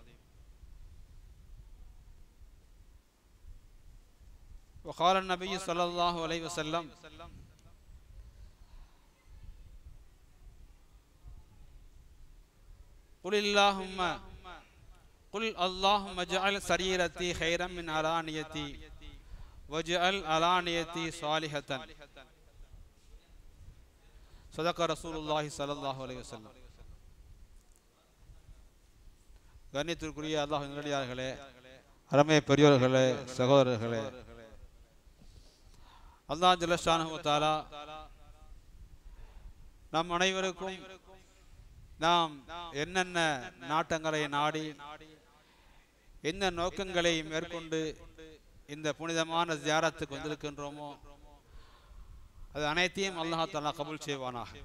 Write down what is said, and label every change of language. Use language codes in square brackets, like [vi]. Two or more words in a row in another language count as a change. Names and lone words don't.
[ar] وقال النبي صلى الله عليه وسلم: قل اللهم اجعل سريرتي خيرا من علانيتي واجعل علانيتي صالحة. صدق رسول الله صلى الله عليه وسلم. [ta] கண்ணியத்திற்குரிய அல்லாஹ் நல்லடியார்களே, அருமை பெரியோர்களே, சகோதரர்களே, [ar] الله جل شأنه وتعالى [ta] நம் அனைவருக்கும் நாம் என்னென்ன நாட்டங்களை நாடி என்ன நோக்கங்களை மேற்கொண்டு இந்த புனிதமான ஜியாரத்துக்கு வந்திருக்கின்றோமோ அது அனைத்தையும் [ar] الله تعالى [ta] கபூல் செய்வானாக.